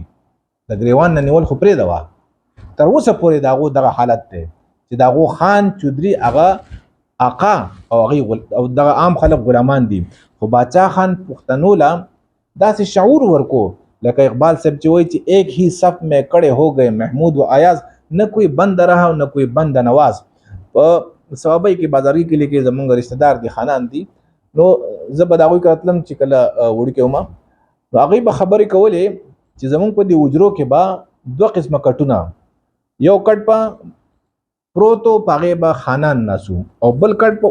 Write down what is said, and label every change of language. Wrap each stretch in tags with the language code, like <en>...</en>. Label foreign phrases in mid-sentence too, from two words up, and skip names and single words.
<ps>د ګریوان نه نیول خو پرېږده وه، تر اوسه پورې د هغو دغه حالت دی چې د هغو خان چودري هغه آقا او هغې او دغه عام خلک غلامان دي. خو باچا خان پښتنو له داسې شعور ورکو لکه اقبال صاحب چې وایي چې</ps> <ur>ایک ہی صف میں کڑے ہو گئے محمود و ایاز، نہ کوئی بند رہا نہ کوئی بند نواز.</ur> <ps>په ثوابي کې بازاري کې لیکي زمونږ رشتہ دار دي خانان دي نو زه به د هغوی کتلم چې کله وړوکی وم نو هغوی به خبرې کولې چې زمونږ په دې حجرو کې به 2 قسمه کټونه یو کټ په پروتو په هغې به خانان ناسو او بل کټ په</ps>